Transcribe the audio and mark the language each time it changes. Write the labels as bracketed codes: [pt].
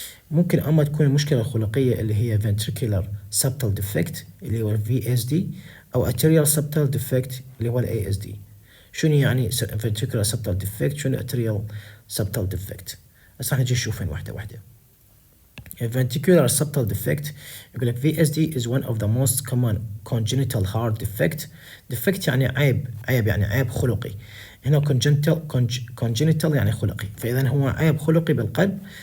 [ar] ممكن اما تكون المشكلة الخلقية اللي هي ventricular septal defect اللي هو VSD، او arterial septal defect اللي هو ASD. شنو يعني ventricular septal defect؟ شنو arterial septal defect؟ هسه راح نجي نشوفين واحدة واحدة. [en] ventricular septal defect [ar] يقول لك [en] VSD is one of the most common congenital heart defect [ar] يعني عيب يعني عيب خلقي. هنا congenital يعني خلقي، فإذا هو عيب خلقي بالقلب.